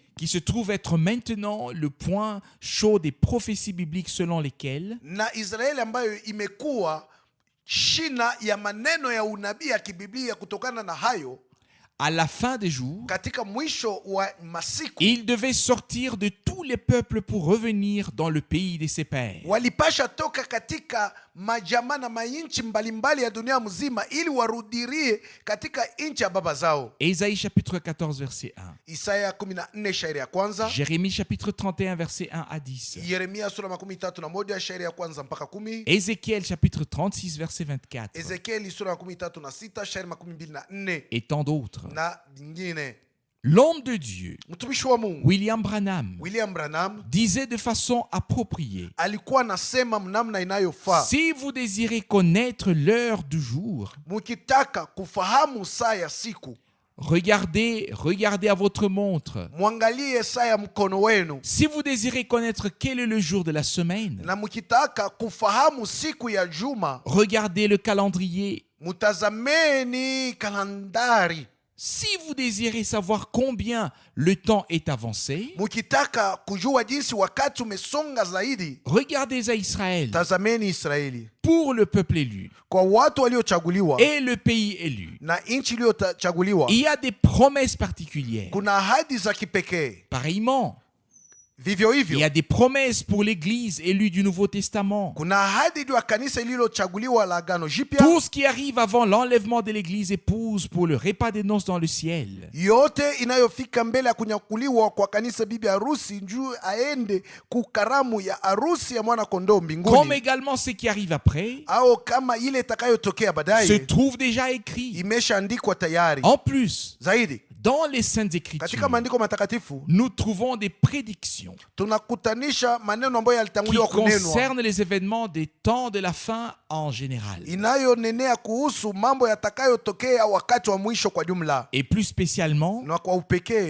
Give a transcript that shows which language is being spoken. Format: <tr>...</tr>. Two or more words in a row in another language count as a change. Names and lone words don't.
<fr>qui se trouve être maintenant le point chaud des prophéties bibliques selon lesquelles</fr> <sw>na Israeli ambayo imekuwa shina ya maneno ya unabii ya kibiblia. Kutokana na hayo,</sw> <fr>à la fin des jours,</fr> <sw>katika mwisho wa masiku</sw> <fr>il devait sortir de tous les peuples pour revenir dans le pays de ses pères.</fr> <sw>walipasha toka katika majamaa na mainchi mbalimbali ya dunia mzima ili warudirie katika nchi ya baba zao.</sw> <fr>Ésaïe chapitre 14 verset 1.</fr> <sw>Isaya 14 shairi ya kwanza.</sw> <fr>Jérémie chapitre 31 verset 1 à 10.</fr> <sw>Yeremia sura 31 shairi ya kwanza mpaka 10.</sw> <fr>Ézéchiel chapitre 36 verset 24.</fr> <sw>Ezekieli sura 36 shairi 24</sw> <fr>Et tant d'autres.</fr> <sw>na nyingine.</sw> <fr>L'homme de Dieu,</fr> <sw>Mtumishi wa Mungu</sw> <fr>William Branham,</fr> <sw>William Branham</sw> <fr>disait de façon appropriée:</fr> <sw>alikuwa nasema namna inayofaa,</sw> <fr>si vous désirez connaître l'heure du jour,</fr> <sw>mukitaka kufahamu saa ya siku,</sw> <fr>regardez à votre montre.</fr> <sw>mwangalie saa ya mkono wenu.</sw> <fr>Si vous désirez connaître quel est le jour de la semaine,</fr> <sw>Na mukitaka kufahamu siku ya juma,</sw> <fr>regardez le calendrier.</fr> <sw>mutazameni kalandari.</sw> <fr>Si vous désirez savoir combien le temps est avancé,</fr> <sw>Mukitaka kujua jinsi wakati umesonga zaidi,</sw> <fr>regardez à Israël,</fr> <sw>tazameni Israeli,</sw> <fr>pour le peuple élu</fr> <sw>kwa watu waliochaguliwa</sw> <fr>et le pays élu.</fr> <sw>na nchi iliyochaguliwa.</sw> <fr>Il y a des promesses particulières.</fr> <sw>Kuna ahadi za kipekee.</sw> <fr>Pareillement,</fr> <sw>Vivyo</sw> <fr>il y</fr> <sw>hivyo</sw> <fr>a des promesses pour l'Église élue du Nouveau Testament.</fr> <sw>kuna ahadi juu ya kanisa lililochaguliwa la Agano Jipya.</sw> <fr>Tout ce qui arrive avant l'enlèvement de l'Église épouse pour le repas des noces dans le ciel.</fr> <sw>Yote inayofika mbele ya kunyakuliwa kwa kanisa bibi harusi njuu aende kukaramu ya harusi ya mwana kondoo</sw> <fr>Comme</fr> <sw>mbinguni,</sw> <fr>également ce qui arrive après</fr> <sw>au kama ile itakayotokea</sw> <fr>se</fr> <sw>baadaye</sw> <fr>trouve déjà écrit.</fr> <sw>imeshaandikwa tayari.</sw> <fr>En plus,</fr> <sw>Zaidi</sw> <fr>dans les Saintes</fr> <sw>katika</sw> <fr>Écritures,</fr> <sw>maandiko matakatifu</sw> <fr>nous trouvons des prédictions</fr> <sw>tunakutanisha maneno ambayo</sw> <fr>qui</fr> <sw>yalitanguliwa kunenwa</sw> <fr>concernent les événements des temps de la fin en général,</fr> <sw>inayonenea kuhusu mambo yatakayotokea wakati wa mwisho kwa jumla,</sw> <fr>et plus spécialement</fr> <sw>na kwa upekee</sw>